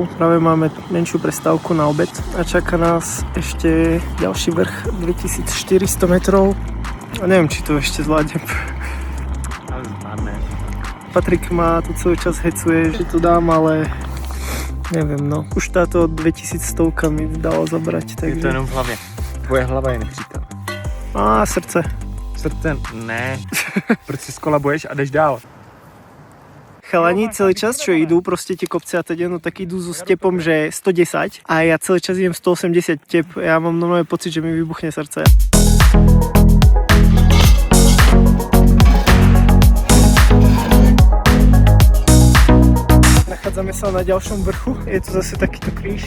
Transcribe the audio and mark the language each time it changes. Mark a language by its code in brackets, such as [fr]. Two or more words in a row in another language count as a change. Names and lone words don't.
[sk] Práve máme menšiu prestávku na obed a čaká nás ešte ďalší vrch, 2400 metrov. A neviem, či to ešte zvládnem. Ale zvládne. Patrik ma tu celý čas hecuje, že to dám, ale neviem, no. Už táto 2100 mi dala zabrať, takže... [cs] Je to jenom v hlavě. Tvoje hlava je nepřítel. A srdce. Srdce? Ne. Proč si skolabuješ a jdeš dál? [sk] Chalani celý čas, čo idú, proste tie kopce a teda, no tak idú so stepom, že 110 a ja celý čas idem 180 tep. Ja mám normálne pocit, že mi vybuchne srdce. Nachádzame sa na ďalšom vrchu, je tu zase takýto kríž.